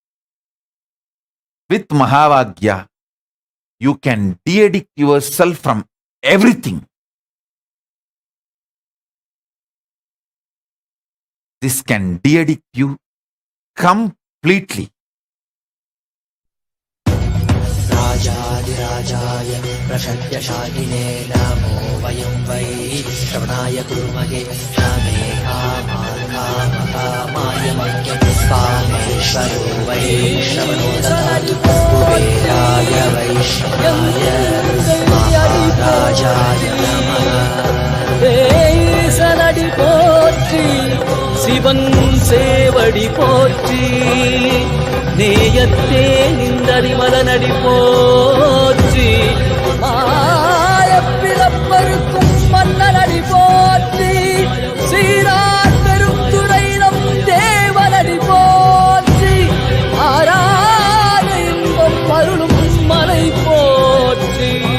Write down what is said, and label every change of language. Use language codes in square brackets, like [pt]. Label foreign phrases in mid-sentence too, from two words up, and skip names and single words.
[en] With Mahavagya, you can de-addict yourself from everything. This can de-addict you completely. [sa] राजाधिराजाय प्रशक्यशालिने नमो वयं वै श्रवणाय कुर्महे श्यामे कामाय मह्यस्वामेश्वरो वै श्रवणो ददातु कुबेराय वैष्णवाय महाराजाय नमः [ta] சனடி போற்றி சிவன் சேவடி போற்றி நேயத்தே நின்றறிமலனடி போற்றி மாயப்பிறப்பருக்கும் மன்னனடி போற்றி சீரார் பெருந்துரை நம் தேவனடி போற்றி ஆராத இன்பம் அருளும் மலை போற்றி